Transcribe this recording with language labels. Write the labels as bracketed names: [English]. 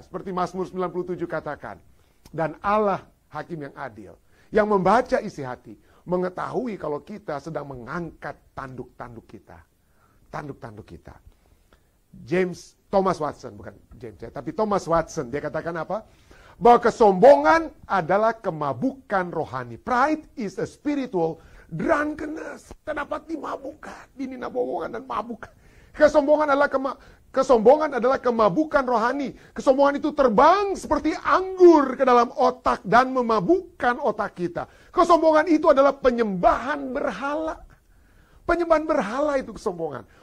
[Indonesian] Seperti Mazmur 97 katakan. Dan Allah hakim yang adil, yang membaca isi hati, mengetahui kalau kita sedang mengangkat tanduk-tanduk kita. Tanduk-tanduk kita. Thomas Watson, bukan James ya, tapi Thomas Watson, dia katakan apa? Bahwa kesombongan adalah kemabukan rohani. [English] Pride is a spiritual drunkenness. [Indonesian] Kita dapat dimabukkan, dininabobokan dan mabuk. Kesombongan adalah kemabukan rohani. Kesombongan itu terbang seperti anggur ke dalam otak dan memabukkan otak kita. Kesombongan itu adalah penyembahan berhala. Penyembahan berhala itu kesombongan.